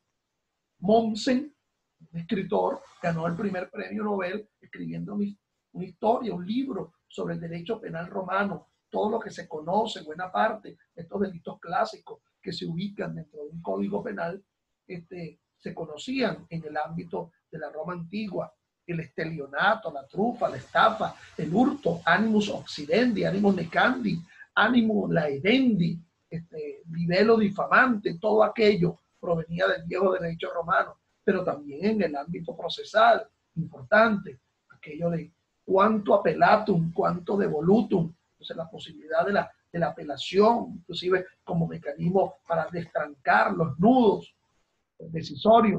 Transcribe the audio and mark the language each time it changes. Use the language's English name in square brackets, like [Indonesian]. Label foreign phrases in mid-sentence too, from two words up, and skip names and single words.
[Spanish] Mommsen, un escritor, ganó el primer premio Nobel escribiendo una historia, un libro sobre el derecho penal romano, todo lo que se conoce, buena parte de estos delitos clásicos que se ubican dentro de un código penal, se conocían en el ámbito de la Roma antigua. El estelionato, la trufa, la estafa, el hurto, [Latin] animus occidendi, animus necandi, animus laedendi, [Spanish] libelo difamante, todo aquello provenía del viejo derecho romano, pero también en el ámbito procesal, importante, aquello de [Latin] cuánto apelatum, cuánto devolutum, [Spanish] entonces la posibilidad de la apelación, inclusive como mecanismo para destrancar los nudos decisorios.